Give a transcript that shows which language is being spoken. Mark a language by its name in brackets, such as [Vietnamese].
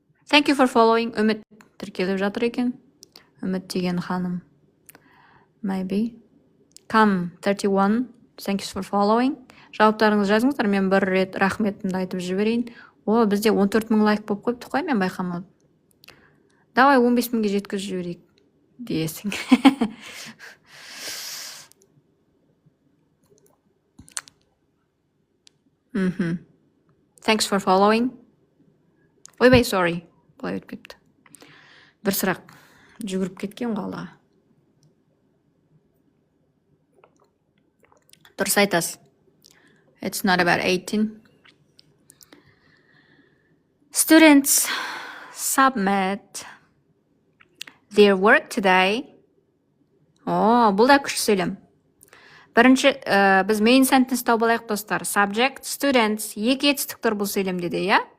[English] Thank you for following. [Kazakh] Үміт тіркеліп жатыр екен. Үміт деген ханым. Maybe. [English] Come 31. Thank you for following. [Kazakh] Жауаптарыңыз жазыңыздар. Мен бір рет рахметімді айтып жіберейін. О, бізде 14.000 лайк болып қойыпты қой, мен байқамадым. Давай 15.000-ге жеткізіп жіберейік дейсің. [English] Thanks for following. Ойбай, sorry. [Kazakh] Бұлай өтпепті. Бір сұрақ жүгіріп кеткен қалаға. Дұрыс айтасыз. [English] It's not about 18. Students submit their work today. [Kazakh] Бұл да күшті сөйлем. Бірінші, біз main sentence тауып алайық достар. Subject, students, екі етістік тұр бұл сөйлемде де, иә?